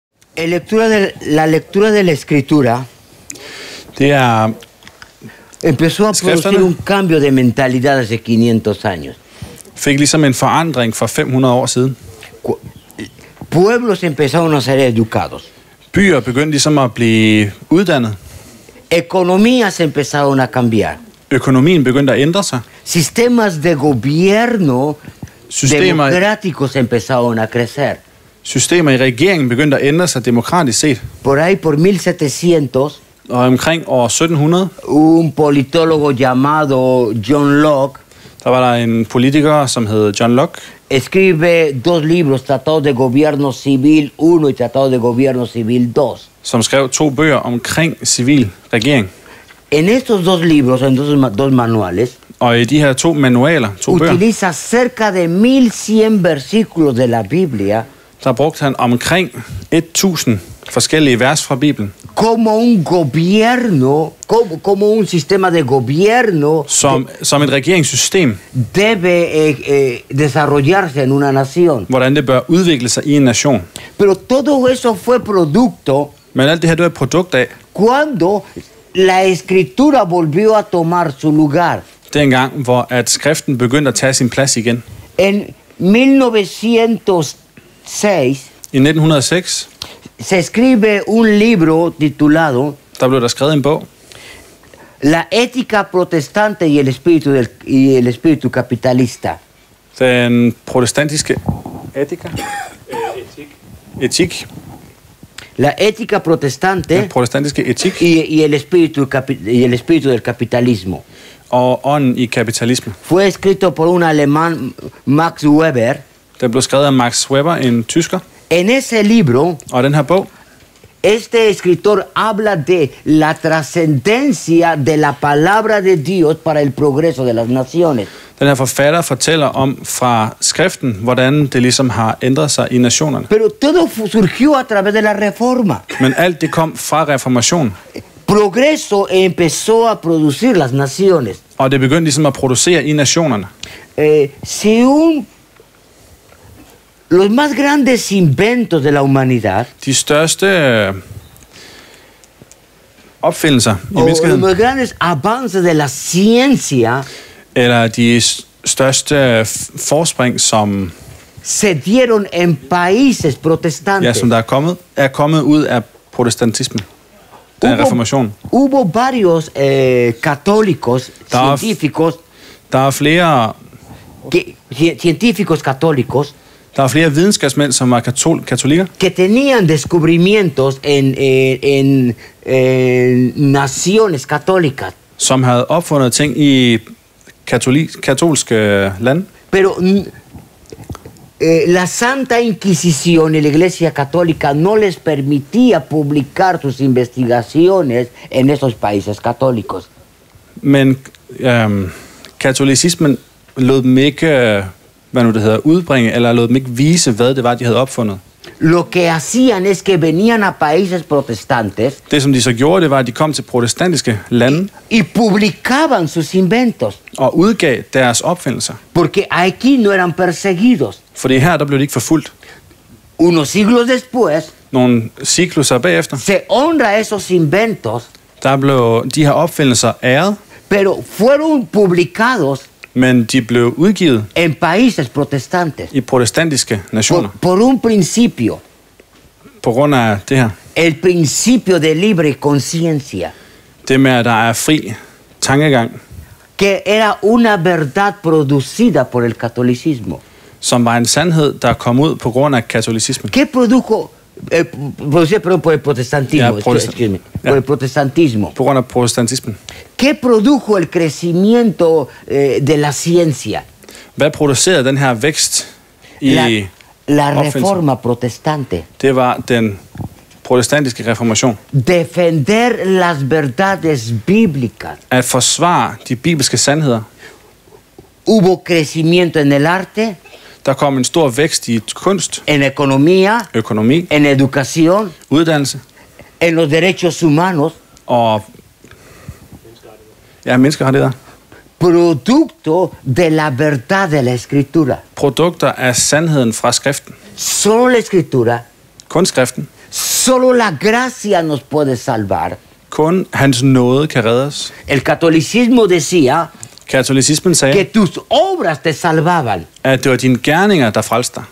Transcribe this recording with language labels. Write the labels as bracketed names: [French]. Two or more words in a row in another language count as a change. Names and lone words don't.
[Spanish] La lectura de la escritura [Danish] Det er [Spanish] empezó a producir un cambio de mentalidad hace 500 años. [Danish] fik ligesom en forandring for 500 år siden. [Spanish] Pueblos empezaron a ser educados. [Danish] Byer begyndte ligesom at blive uddannet. [Spanish] Economías empezaron a cambiar. [Danish] Økonomien begyndte at ændre sig. [Spanish] Sistemas de gobierno democráticos empezaron a crecer. [Danish] Systemer i regeringen begyndte at ændre sig demokratisk set. [Spanish] Por ahí por 1700, [Danish] Og omkring år 1700, [Spanish] un politólogo llamado John Locke [Danish] der var der en politiker, som hed John Locke, [Spanish] escribe 2 libros, Tratado de Gobierno Civil 1 y Tratado de Gobierno Civil 2. [Danish] som skrev 2 bøger omkring civil regering. [Spanish] En estos 2 libros, en 2 manuales, [Danish] Og i de her 2 manualer, 2 bøger, [Spanish] utiliza cerca de 1100 versículos de la Biblia [Danish] der brugte han omkring 1000 forskellige vers fra Bibelen, [Spanish] como un gobierno, como un sistema de gobierno [Danish] som et regeringssystem, [Spanish] debe desarrollarse en una nación. [Danish] hvordan det bør udvikle sig i en nation. [Spanish] Pero todo eso fue producto [Danish] Men alt det her, det er et produkt af, [Spanish] cuando la escritura volvió a tomar su lugar. [Danish] dengang, hvor at skriften begyndte at tage sin plads igen. [Spanish] En 1906 [Danish] I 1906, [Spanish] se escribe un libro titulado [Danish] der blev der skrevet en bog, [Spanish] La ética protestante y el espíritu capitalista. [Danish] den protestantiske etik, [Spanish] La ética protestante [Danish] den protestantiske etik [Spanish] y el espíritu del capitalismo. [Danish] og ånden i kapitalisme. [Spanish] Fue escrito por un alemán, Max Weber. [Danish] Den blev skrevet af Max Weber, en tysker, [Spanish] En ese libro, [Danish] og den her bog, [Spanish] este escritor habla de la trascendencia de la palabra de Dios para el progreso de las naciones. [Danish] den her forfatter fortæller om fra skriften, hvordan det ligesom har ændret sig i nationerne. [Spanish] Pero todo surgió a través de la reforma. [Danish] Men alt det kom fra reformationen, [Spanish] Progreso empezó a producir las naciones. [Danish] og det begyndte ligesom at producere i nationerne. [Spanish] Los más grandes inventos de la humanidad, [Danish] De største opfindelser i [Spanish] o los [Danish] menneskeheden, [Spanish] más grandes avances de la ciencia, [Danish] eller de største forspring, som, [Spanish] se dieron en países protestantes. [Danish] som der er kommet ud af protestantismen, af reformationen. [Spanish] Hubo varios católicos, científicos, [Danish] Der er flere [Spanish] científicos católicos [Danish] Der er flere videnskabsmænd, som var katolikker, [Spanish] que tenían descubrimientos en naciones católicas. [Danish] som havde opfundet ting i katolske lande. [Spanish] Pero la Santa Inquisición y la Iglesia Católica no les permitía publicar sus investigaciones en esos países católicos. [Danish] Men katolicismen lod dem ikke, udbringe, eller lod dem ikke vise, hvad det var, de havde opfundet. [Spanish] Lo que hacían es que venían a países protestantes [Danish] Det, som de så gjorde, det var, at de kom til protestantiske lande [Spanish] y publicaban sus inventos, [Danish] og udgav deres opfindelser. [Spanish] porque aquí no eran perseguidos. [Danish] Fordi her, der blev de ikke forfulgt. [Spanish] Unos siglos después, [Danish] Nogle cikluser bagefter, [Spanish] se honra esos inventos, [Danish] der blev de her opfindelser æret, [Spanish] pero fueron publicados [Danish] men de blev udgivet [Spanish] en países protestantes [Danish] i protestantiske nationer. [Spanish] por un principio, [Danish] På grund af det her. [Spanish] el principio de libre conciencia, [Danish] Det med, at der er fri tankegang, [Spanish] que era una verdad producida por el catolicismo. [Danish] som var en sandhed, der kom ud på grund af katolicismen. [Spanish] ¿Qué produjo? Producida, perdón, por el protestantismo. Ya, [English] Excuse me, [Spanish] por el protestantismo. [Danish] På grund af protestantismen. [Spanish] ¿Qué produjo el crecimiento de la ciencia? [Danish] Hvad producerede den her vækst i [Spanish] La [Danish] opfindelsen? [Spanish] reforma protestante. [Danish] Det var den protestantiske reformation. [Spanish] Defender las verdades bíblicas. [Danish] At forsvare de bibelske sandheder. [Spanish] Hubo crecimiento en el arte, [Danish] Der kom en stor vækst i kunst, [Spanish] en economía, [Danish] økonomi, [Spanish] en educación, [Danish] uddannelse [Spanish] en los derechos humanos, [Danish] og menneskerettigheder. [Spanish] producto de la verdad de la escritura. [Danish] Produkter af sandheden fra skriften. [Spanish] Solo la escritura, [Danish] Kun skriften. [Spanish] Solo la gracia nos puede salvar. [Danish] Kun hans nåde kan redde os. [Spanish] El catolicismo decía [Danish] Katolicismen [Spanish] que [Danish] sagde, [Spanish] tus obras te salvaban. [Danish] at det var dine gerninger, der frelste dig.